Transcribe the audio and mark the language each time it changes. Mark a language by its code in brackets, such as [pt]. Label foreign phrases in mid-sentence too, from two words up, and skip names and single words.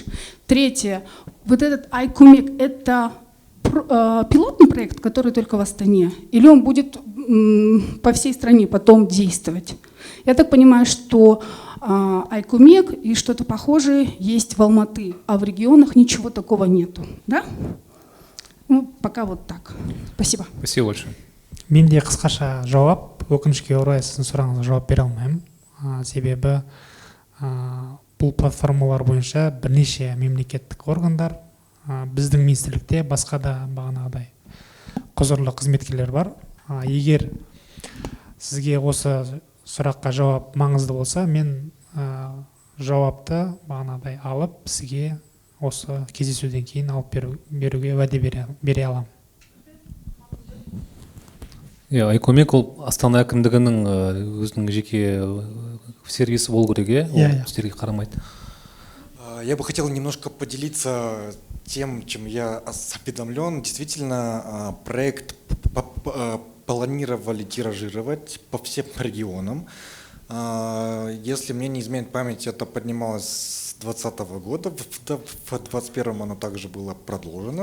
[ru] Третье, вот этот Айкумек — это пилотный проект, который только в Астане, или он будет по всей стране потом действовать? Я так понимаю, что Айкумек и что-то похожее есть в Алматы, а в регионах ничего такого нету, да? Ну, пока вот так. Спасибо. Спасибо большое. [kk] Менде қысқаша жауап, өкінішке орай сіздің сұрағыңызға жауап бере алмаймын. Себебі бұл платформалар бойынша бірнеше мемлекеттік органдар, біздің министрлікте басқа да бағанағыдай құзырлы қызметкерлер бар. Егер сізге осы сұраққа жауап маңызды болса, мен жауапты бағанағыдай алып, сізге осы кездесуден кейін алып беруге уәде бере аламын. Айкумек ол Астана әкімдігінің өзінің жеке сервисі болу керек, ол сіздерге қарамайды. [ru] Я бы хотел немножко поделиться тем, чем я осведомлен. Действительно, проект планировали тиражировать по всем регионам. Если мне не изменит память, это поднималось с 2020 года, в 2021 оно также было продолжено.